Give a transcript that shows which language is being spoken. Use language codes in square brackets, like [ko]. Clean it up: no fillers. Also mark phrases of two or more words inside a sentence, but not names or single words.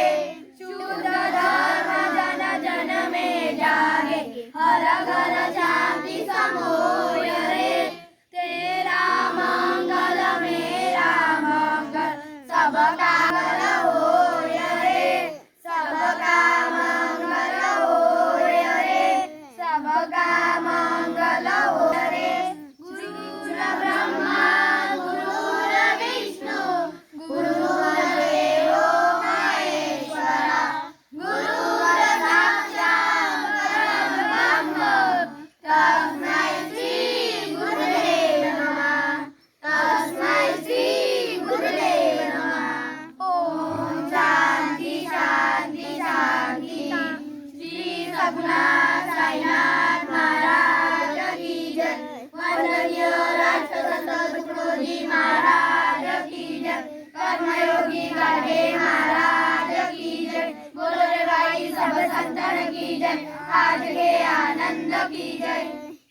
[hi] शुद्ध धर्म जन जन में जागे हर घर शांति समोय रे। तेरा मंगल मेरा मंगल सबका मंगल होय रे। सबका मंगल होय रे। सबका मंगल होय रे। [sa] गुरुर् ब्रह्मा गुरुर्विष्णु गुरुर्देवो महेश्वरा गुरुर् साक्षात् परब्रह्म तस्मै श्री गुरुदेव नमः। तस्मै श्री गुरुदेव नमः। ओम शांति शांति शांति। [hi] श्री सद्गुरुनाथ साईनाथ महाराज की जय। वंदनीय राष्ट्रसंत तुकडोजी महाराज की जय। कर्मयोगी गाडगे महाराज की जय। बोलो रे भाई सब संतन की जय। आज के आनंद की जय।